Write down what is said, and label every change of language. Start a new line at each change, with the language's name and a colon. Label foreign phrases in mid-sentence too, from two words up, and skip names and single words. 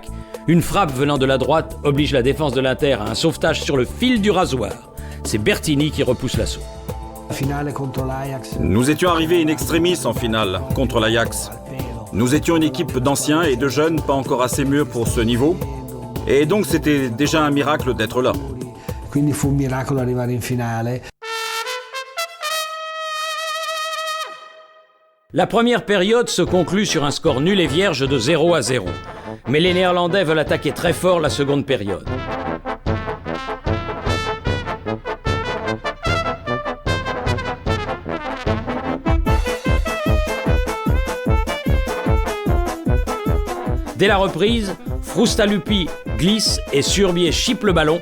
French: Une frappe venant de la droite oblige la défense de l'Inter à un sauvetage sur le fil du rasoir. C'est Bertini qui repousse l'assaut. Nous étions arrivés in extremis en finale contre l'Ajax. Nous étions une équipe d'anciens et de jeunes pas encore assez mûrs pour ce niveau. Et donc c'était déjà un miracle d'être là.
Italian: Quindi fu un miracolo arrivare in finale.
French: La première période se conclut sur un score nul et vierge de 0-0. Mais les Néerlandais veulent attaquer très fort la seconde période. Dès la reprise, Frustalupi glisse et Surbier chipe le ballon.